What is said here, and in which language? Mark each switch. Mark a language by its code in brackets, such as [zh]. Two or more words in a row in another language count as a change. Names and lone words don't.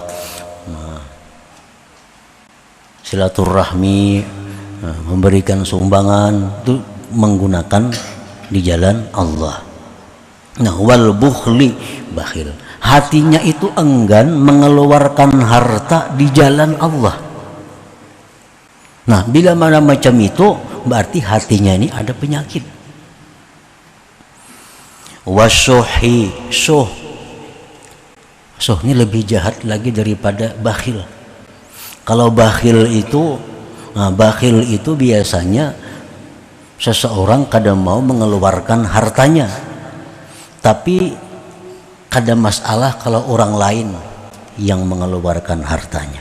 [id] Nah, silaturahmi, memberikan sumbangan itu menggunakan di jalan Allah. Nah, [ar] والبخل, [id] bakhil, hatinya itu enggan mengeluarkan harta di jalan Allah. Nah, bila mana macam itu, berarti hatinya ini ada penyakit. Wasyuhi, syuh ini lebih jahat lagi daripada bakhil. [bjn] Kalau bakhil itu biasanya seseorang kadang mau mengeluarkan hartanya, tapi kada masalah kalau orang lain yang mengeluarkan hartanya.